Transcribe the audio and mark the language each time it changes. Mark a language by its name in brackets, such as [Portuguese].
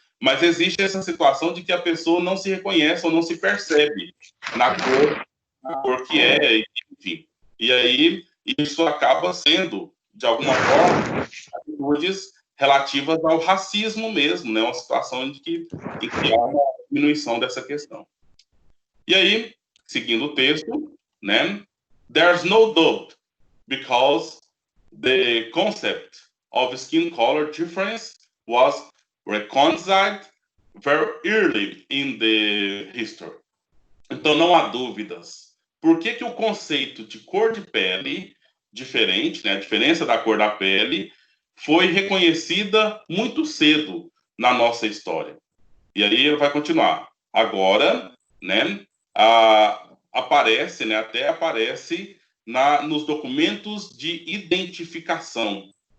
[Portuguese] Mas existe essa situação de que a pessoa não se reconhece ou não se percebe na cor que é, enfim. E aí, isso acaba sendo, de alguma forma, atitudes relativas ao racismo mesmo, né? Uma situação em que há uma diminuição dessa questão. E aí, seguindo o texto, né? [English] There's no doubt, because the concept of skin color difference was recognized very early in the history. [Portuguese] Então, não há dúvidas. Por que o conceito de cor de pele diferente, né, a diferença da cor da pele, foi reconhecida muito cedo na nossa história? E aí ele vai continuar. Agora, né, aparece, né, até aparece nos documentos de identificação.